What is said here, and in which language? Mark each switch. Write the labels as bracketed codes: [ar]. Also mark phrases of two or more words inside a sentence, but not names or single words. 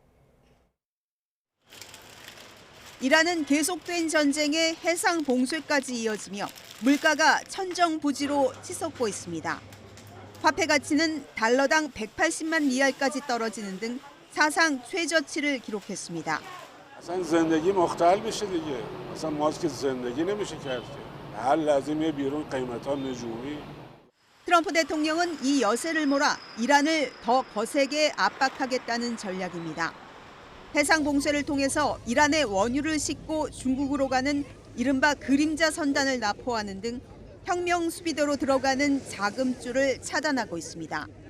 [ko] 이란은 계속된 전쟁에 해상 봉쇄까지 이어지며 물가가 천정부지로 치솟고 있습니다. 화폐 가치는 달러당 180만 리알까지 떨어지는 등 사상 최저치를 기록했습니다. [fa] اصلا زندگی مختل بشه دیگه. اصلا ما که زندگی نمیشه کرد که. هر لحظه میاد بیرون قیمتا نجومی. [ko] 트럼프 대통령은 이 여세를 몰아 이란을 더 거세게 압박하겠다는 전략입니다. 해상 봉쇄를 통해서 이란의 원유를 싣고 중국으로 가는 이른바 그림자 선단을 납포하는 등 혁명 수비대로 들어가는 자금줄을 차단하고 있습니다.